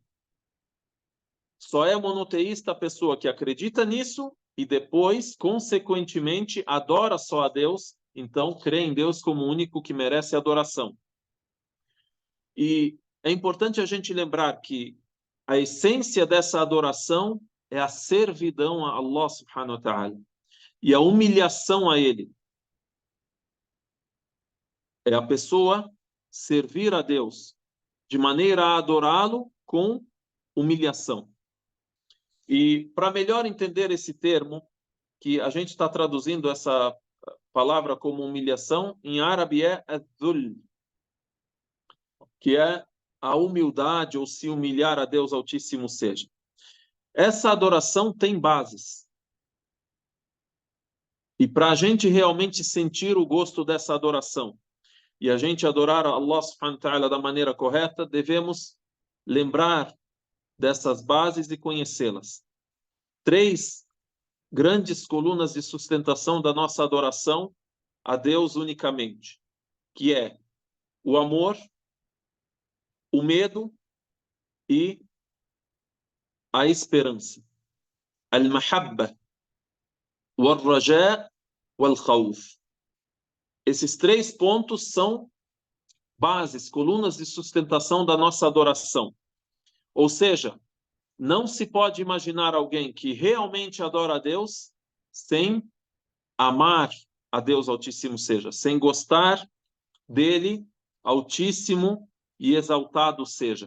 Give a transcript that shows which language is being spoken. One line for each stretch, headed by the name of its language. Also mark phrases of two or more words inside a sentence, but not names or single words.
Portuguese: Só é monoteísta a pessoa que acredita nisso e depois, consequentemente, adora só a Deus, então crê em Deus como o único que merece adoração. E é importante a gente lembrar que a essência dessa adoração é a servidão a Allah
Arabic: سبحانه وتعالى
Portuguese: e a humilhação a Ele. É a pessoa servir a Deus de maneira a adorá-lo com humilhação. E para melhor entender esse termo, que a gente está traduzindo essa palavra como humilhação, em árabe é adhul, que é a humildade ou se humilhar a Deus Altíssimo seja. Essa adoração tem bases. E para a gente realmente sentir o gosto dessa adoração, e a gente adorar a Allah
Arabic: سبحانه وتعالى
Portuguese: da maneira correta, devemos lembrar dessas bases e conhecê-las. 3 grandes colunas de sustentação da nossa adoração a Deus unicamente, que é o amor, o medo e a esperança.
Arabic: المحبة والرجاء والخوف.
Portuguese: Esses 3 pontos são bases, colunas de sustentação da nossa adoração. Ou seja, não se pode imaginar alguém que realmente adora a Deus sem amar a Deus Altíssimo seja, sem gostar dele, Altíssimo e exaltado seja.